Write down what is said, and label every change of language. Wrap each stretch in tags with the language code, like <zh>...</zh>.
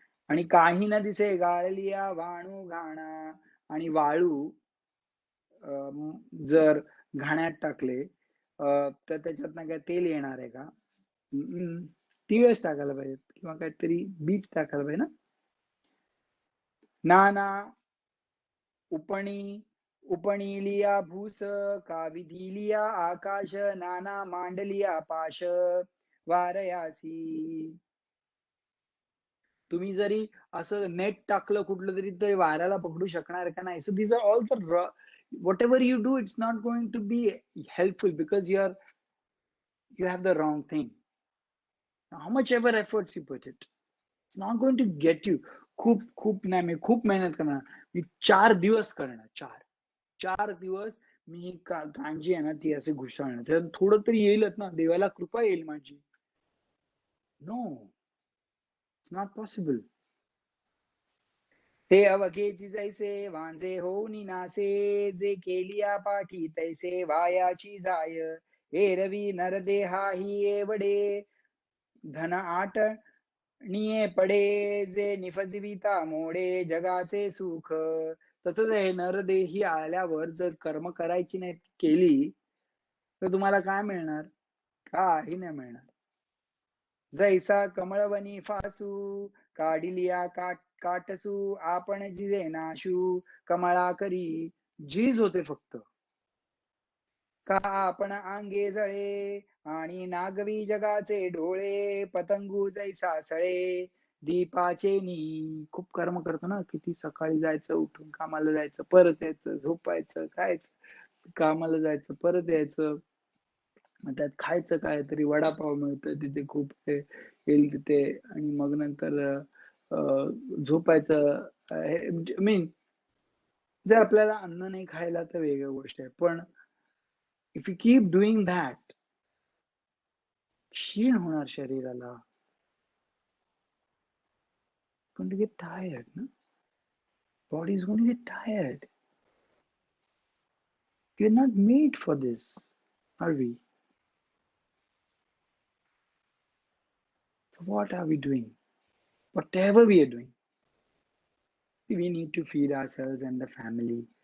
<mr>आणि काही न दिसे गाळलिया वाळू घाणा. आणि वाळू जर घाण्यात टाकले तर त्याच्यातनं काय तेल येणार आहे का? तिळच टाकायला पाहिजेत किंवा काहीतरी बीज टाकायला पाहिजे ना. नाना उपणिलिया भूस, का विधिलिया आकाश. नाना मांडलिया पाश, वारयासी. तुम्ही जरी असं नेट टाकलं कुठलं तरी, तर वाऱ्याला पकडू शकणार का नाही.</mr> <en>So these are all the whatever you do, it's not going to be helpful because you have the wrong thing. How much ever efforts you put it, it's not going to get you.</en> <mr>खूप नाही, मी खूप मेहनत करणार, मी 4 दिवस करणार, 4 दिवस मी गांजी आहे ना ती असे घुसळणार, तर थोडं तरी येईलच ना, देवाला कृपा येईल माझी.</mr> <en>No, it's not possible.</en> <mr>ते अवघेची जैसे वांजे होऊन नासे, जे केलिया पाठी तैसे वायाची जाय. एरवी नरदेहा ही एवढे, धन आटणिये पडे. जे निफजविता मोडे जगाचे सुख. तसंच आहे, नरदेही आल्यावर जर कर्म करायची नाही केली तर तुम्हाला काय मिळणार? काही नाही मिळणार. जैसा कमळवनी फासू, काढिलिया काटसू. आपण जिजे नाशू, कमळा करी झीज होते फक्त. का आपण अंगे जळे, आणि नागवी जगाचे डोळे. पतंगू जैसा सळे, दीपाचे नी. खूप कर्म करतो ना, किती सकाळी जायचं, उठून कामाला जायचं, परत यायचं, झोपायचं, खायचं, कामाला जायचं, परत यायचं. मग त्यात खायचं काय तरी, वडापाव मिळतं तिथे खूप, येईल तिथे, आणि मग नंतर झोपायचं. मीन जर आपल्याला अन्न नाही खायला तर वेगळी गोष्ट आहे, पण</mr> <en>if you keep doing that,</en> <mr>क्षीण होणार शरीराला.</mr> <en>going to get tired, no? Body is going to get tired. You're not made for this, are we? So what are we doing? whatever we are doing, we need to feed ourselves and the family.</en>